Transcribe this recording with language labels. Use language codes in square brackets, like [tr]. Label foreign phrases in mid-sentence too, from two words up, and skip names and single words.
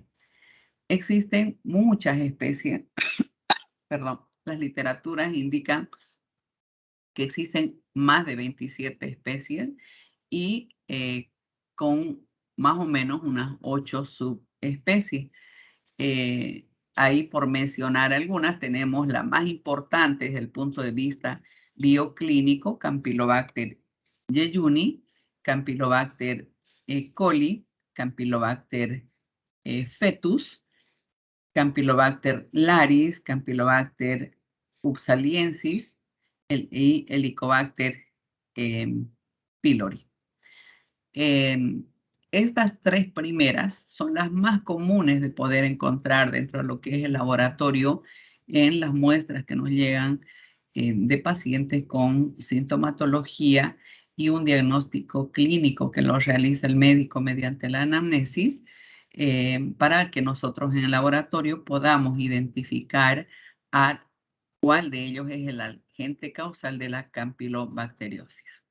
[es] Existen muchas especies, perdón, las literaturas indican que existen más de 27 especies y con más o menos unas 8 subespecies. Ahí por mencionar algunas, tenemos la más importante desde el punto de vista bioclínico, Campylobacter jejuni, Campylobacter coli, Campylobacter fetus, Campylobacter laris, Campylobacter upsaliensis y Helicobacter pylori. Estas tres primeras son las más comunes de poder encontrar dentro de lo que es el laboratorio en las muestras que nos llegan de pacientes con sintomatología y un diagnóstico clínico que lo realiza el médico mediante la anamnesis para que nosotros en el laboratorio podamos identificar a cuál de ellos es el agente causal de la campylobacteriosis.